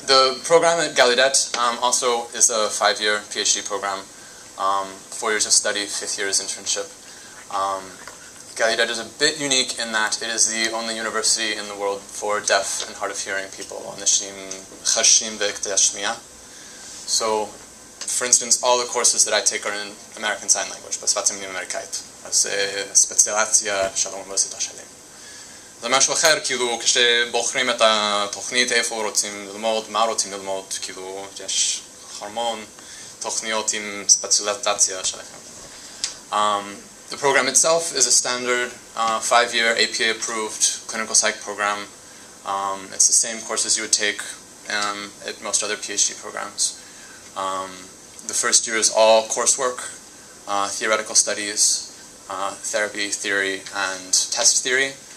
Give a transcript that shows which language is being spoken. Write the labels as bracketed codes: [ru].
[en] The program at Gallaudet also is a 5-year PhD program, 4 years of study, 5th year is internship. Gallaudet is a bit unique in that it is the only university in the world for deaf and hard of hearing people. So, for instance, all the courses that I take are in American Sign Language, [he] בשפת סימנים אמריקאית. אז ספציאליזציה של האוניברסיטה שלי. זה משהו אחר, כאילו, כשבוחרים את התוכנית, איפה רוצים ללמוד, מה רוצים ללמוד, כאילו, יש המון תוכניות עם ספציאליזציה שלכם. [en] The program itself is a standard 5-year APA-approved clinical psych program. It's the same courses you would take at most other PhD programs. The first year is all coursework, theoretical studies, therapy, theory, and test theory.